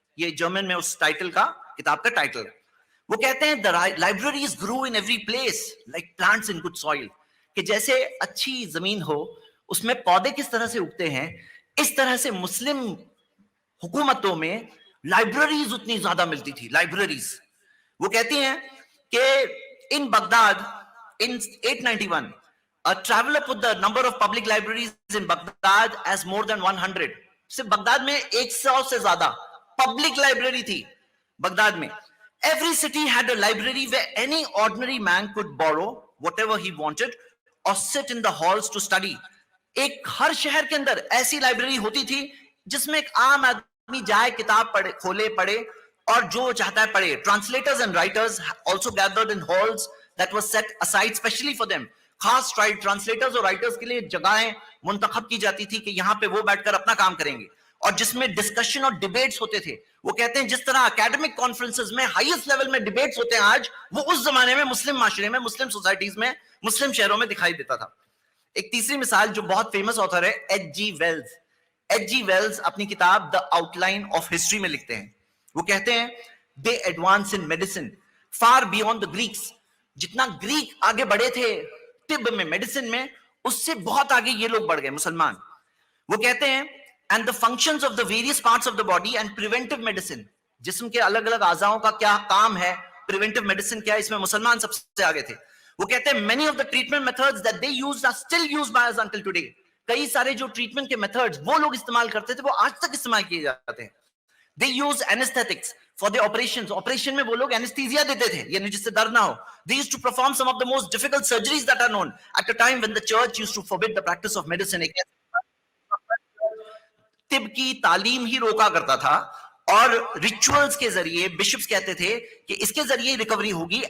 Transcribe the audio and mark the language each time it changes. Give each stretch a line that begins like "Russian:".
Hindi: ये जर्मन में उस टाइटल का, किताब का टाइटल है। वो कहते हैं,
English: the libraries grow in every place like plants in good soil,
Hindi: कि जैसे अच्छी जमीन हो उसमें पौधे किस तरह से उगते हैं, इस तरह से मुस्लिम हुकूमतों में लाइब्रेरीज उतनी ज्यादा मिलती थी, लाइब्रेरीज। वो कहती हैं कि
English: In Baghdad in 891 a traveler put the number of public libraries in Baghdad as more than 100।
Hindi: सिर्फ बगदाद में 100 से ज्यादा पब्लिक लाइब्रेरी थी बगदाद में।
English: Every city had a library where any ordinary man could borrow whatever he wanted or sit in the halls to study।
Hindi: एक हर शहर के अंदर ऐसी लाइब्रेरी होती थी जिसमें एक आम आदमी जाए, किताब पढ़े, खोले, पढ़े और जो चाहता है पढ़े।
English: Translators and writers also gathered in halls that were set aside specially for them।
Hindi: खास ट्रांसलेटर्स और राइटर्स के लिए जगहें मुंतखब की जाती थी कि यहां पे वो बैठकर अपना काम करेंगे, और जिसमें डिस्कशन और डिबेट्स होते थे। वो कहते हैं जिस तरह एकेडमिक कॉन्फ्रेंसेस में हाईएस्ट लेवल में डिबेट्स होते हैं आज, वो उस जमाने में मुस्लिम माशरे में, मुस्लिम सोसाइटीज में, मुस्लिम शहरों में दिखाई देता था। एक तीसरी मिसाल जो बहुत फेमस ऑथर है, एच.जी. वेल्स। एच.जी. वेल्स अपनी किताब द आउटलाइन ऑफ हिस्ट्री में लिखते हैं, वो कहते हैं,
English: They advance in medicine far beyond the Greeks.
Hindi: जितना ग्रीक आगे बढ़े थे तिब में, मेडिसिन में, उससे बहुत आगे ये लोग बढ़ गए मुसलमान। वो कहते हैं,
English: and the functions of the various parts of the body and preventive medicine,
Hindi: जिस्म के अलग अलग आजाओं का क्या काम है, प्रिवेंटिव मेडिसिन क्या है, इसमें मुसलमान सबसे आगे थे। वो कहते हैं,
English: Many of the treatment methods that they used are still used by us until today.
Hindi: कई सारे जो ट्रीटमेंट के मेथड्स वो लोग इस्तेमाल करते थे, वो आज तक इस्तेमाल किए जाते हैं।
English: they use anaesthetics for the operations,
Hindi: operation में वो लोग एनेस्थीसिया देते थे, यानी जिससे दर्द ना हो।
English: They used to perform some of the most difficult surgeries that are known at a time when the church used to forbid the practice of medicine।
Hindi: तिब की तालीम ही रोका करता था, और रिचुअल्स के जरिए बिशप्स कहते थे कि इसके जरिए रिकवरी होगी।